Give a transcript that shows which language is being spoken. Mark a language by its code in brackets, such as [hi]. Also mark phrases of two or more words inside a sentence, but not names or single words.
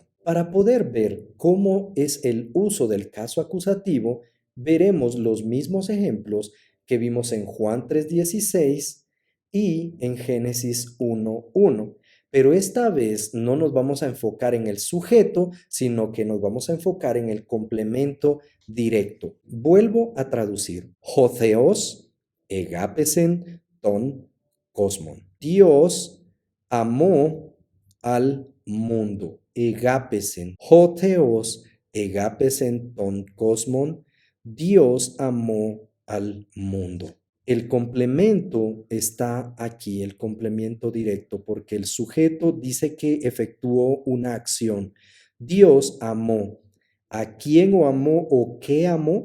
[es] Para poder ver cómo es el uso del caso acusativo, veremos los mismos ejemplos que vimos en Juan 3:16, y en Génesis 1:1. Pero esta vez no nos vamos a enfocar en el sujeto, sino que nos vamos a enfocar en el complemento directo. Vuelvo a traducir. [el] ὁ θεός, ἠγάπησεν, τὸν, κόσμον. [es] Dios amó al mundo. Egapesen. [el] ὁ θεός, ἠγάπησεν, τὸν, κόσμον. [es] Dios amó al mundo. El complemento está aquí, el complemento directo, porque el sujeto dice que efectuó una acción. Dios amó. ¿A quién o amó o qué amó?